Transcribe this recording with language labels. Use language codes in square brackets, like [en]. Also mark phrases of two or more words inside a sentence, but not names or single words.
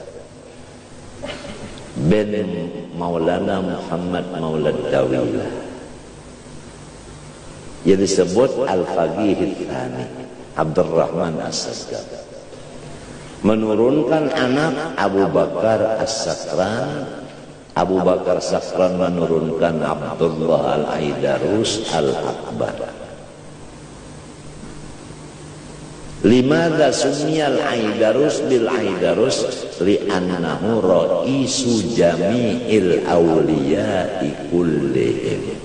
[id] bin Maulana Muhammad Maulad Dawilah, yang disebut Al-Faqihut Tsani, Abdurrahman As-Saggab. Menurunkan anak Abu Bakar As-Sakran. Abu Bakar Sakran menurunkan Abdullah Al-Aidarus Al-Akbar. [ar] لماذا سمي العيدروس بالعيدروس لأنه رئيس جميع الأولياء كلهم.